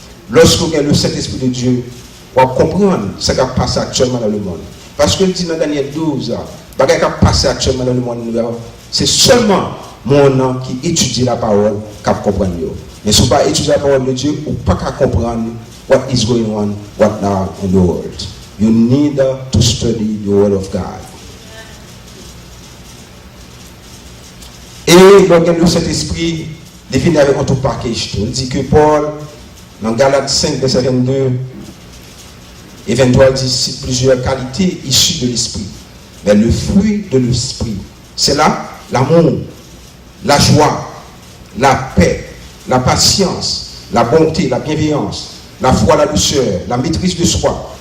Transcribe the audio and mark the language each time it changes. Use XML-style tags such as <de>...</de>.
<fr>Lorsque vous avez le Saint-Esprit de Dieu, vous comprendre ce qui a passé actuellement dans le monde. Parce que dit dans Daniel 12, ce qui a passé actuellement dans le monde, c'est seulement mon nom qui étudie la parole qui comprend. Mais si vous ne pas étudier la parole de Dieu, vous ne pouvez pas comprendre</fr> <en>what is going on right now in the world. You need to study the word of God.</en> <fr>Et donc le Saint-Esprit définit avec un tout package. Il dit que Paul, dans Galates 5, verset 22 et 23, dit c'est plusieurs qualités issues de l'Esprit. Mais le fruit de l'Esprit, c'est là l'amour, la joie, la paix, la patience, la bonté, la bienveillance, la foi, la douceur, la maîtrise de soi.</fr>